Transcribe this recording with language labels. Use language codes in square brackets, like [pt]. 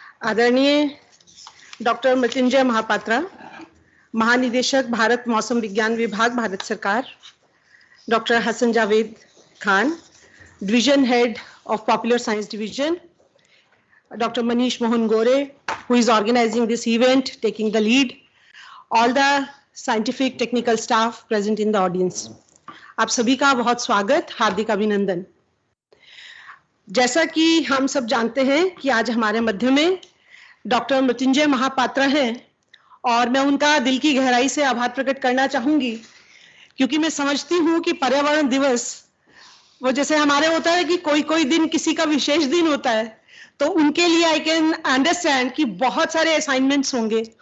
[hi] आदरणीय डॉक्टर मृत्युंजय महापात्रा, महानिदेशक भारत मौसम विज्ञान विभाग, भारत सरकार, doctor Hasan Javed Khan, division head of popular science division, Dr. [en] Manish Mohan Gore, who is organizing this event, taking the lead, all the scientific technical staff present in the audience. [hi] आप सभी का बहुत स्वागत, हार्दिक अभिनंदन। जैसा कि हम सब जानते हैं कि आज हमारे मध्य में डॉक्टर मृत्युंजय महापात्रा हैं और मैं उनका दिल की गहराई से आभार प्रकट करना चाहूंगी, क्योंकि मैं समझती हूँ कि पर्यावरण दिवस वो जैसे हमारे होता है कि कोई कोई दिन किसी का विशेष दिन होता है, तो उनके लिए [en] I can understand [hi] कि बहुत सारे असाइनमेंट्स होंगे।